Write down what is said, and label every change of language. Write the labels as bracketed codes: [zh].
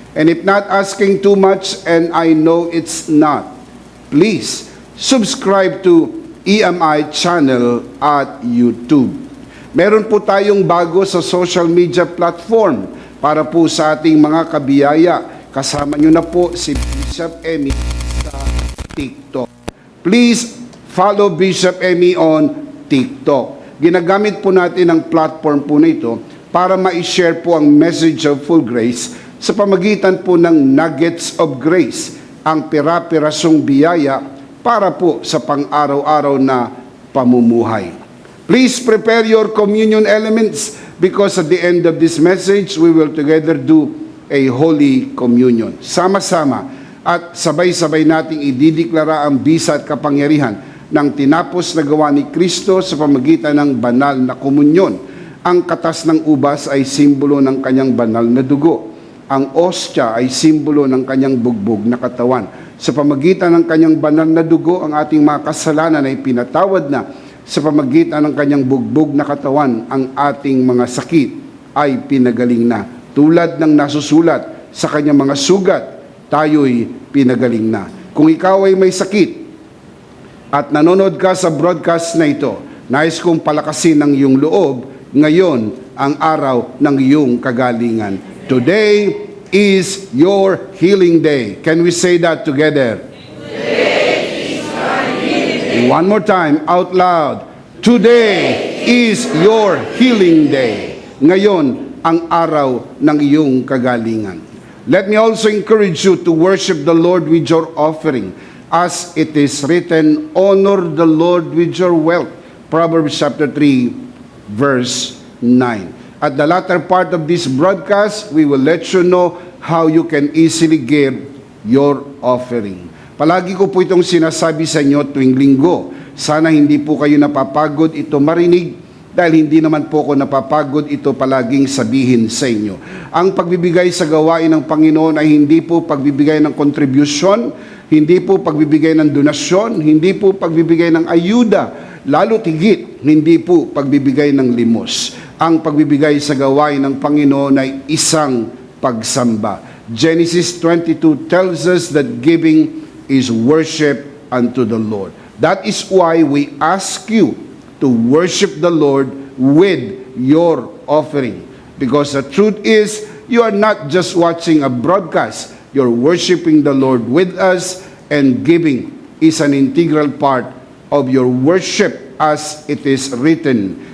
[en] And if not asking too much, and I know it's not, please subscribe to EMI channel at YouTube. [tl] Meron po tayong bago sa social media platform para po sa ating mga kabiyaya. Kasama nyo na po si Bishop Emmy sa TikTok. [en] Please follow Bishop Emmy on TikTok. [tl] Ginagamit po natin ang platform po na ito para ma-share po ang [en] message of full grace [tl] sa pamagitan po ng [en] nuggets of grace, [tl] ang pira-pirasong biyaya para po sa pang-araw-araw na pamumuhay. [en] Please prepare your communion elements because at the end of this message, we will together do a Holy Communion. [tl] Sama-sama at sabay-sabay nating idideklara ang bisa at kapangyarihan ng tinapos na gawa ni Kristo sa pamagitan ng banal na komunyon. Ang katas ng ubas ay simbolo ng kanyang banal na dugo. Ang ostya ay simbolo ng kanyang bugbog na katawan. Sa pamagitan ng kanyang banal na dugo, ang ating mga kasalanan ay pinatawad na. Sa pamagitan ng kanyang bugbog na katawan, ang ating mga sakit ay pinagaling na. Tulad ng nasusulat sa kanyang mga sugat, tayo'y pinagaling na. Kung ikaw ay may sakit at nanonood ka sa broadcast na ito, nais kong palakasin ang iyong loob, ngayon ang araw ng iyong kagalingan. [en] Today is your healing day. Can we say that together? Today is your healing day. One more time, out loud. Today is your healing day. [tl] Ngayon ang araw ng iyong kagalingan. [en] Let me also encourage you to worship the Lord with your offering. As it is written, honor the Lord with your wealth. Proverbs chapter 3, verse 9. At the latter part of this broadcast, we will let you know how you can easily give your offering. [tl] Palagi ko po itong sinasabi sa inyo tuwing linggo. Sana hindi po kayo napapagod ito marinig, dahil hindi naman po ako napapagod ito palaging sabihin sa inyo. Ang pagbibigay sa gawain ng Panginoon ay hindi po pagbibigay ng contribution, hindi po pagbibigay ng donasyon, hindi po pagbibigay ng ayuda, lalo tigit, hindi po pagbibigay ng limos. Ang pagbibigay sa gawain ng Panginoon ay isang pagsamba. [en] Genesis 22 tells us that giving is worship unto the Lord. That is why we ask you to worship the Lord with your offering. Because the truth is, you are not just watching a broadcast, you're worshiping the Lord with us, and giving is an integral part of your worship as it is written.